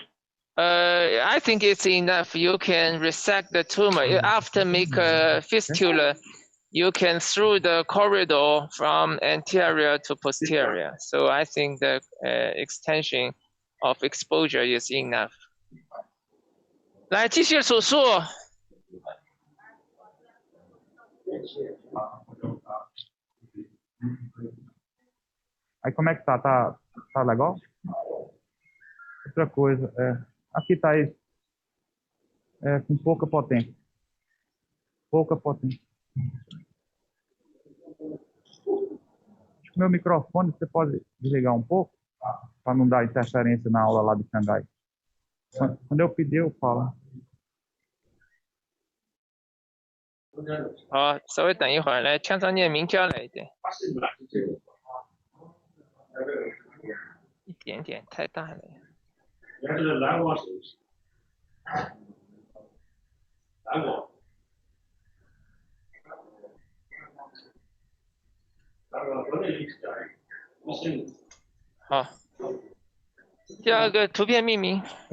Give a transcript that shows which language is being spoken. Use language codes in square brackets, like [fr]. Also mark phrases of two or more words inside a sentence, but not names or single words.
[en] I think it's enough. You can resect the tumor. After make a fistula, you can through the corridor from anterior to posterior. So I think the extension of exposure is enough. [zh] 来，继续手术。 [pt] Aí como é que tá? Tá legal? Outra coisa, aqui tá com pouca potência. Pouca potência. Acho que meu microfone você pode desligar um pouco, para não dar interferência na aula lá de Xangai. Quando eu pedir, eu falo. [zh] 好，稍微等一会儿，来，枪上念名交来一点。一点点，太大了。好，第二个图片命名，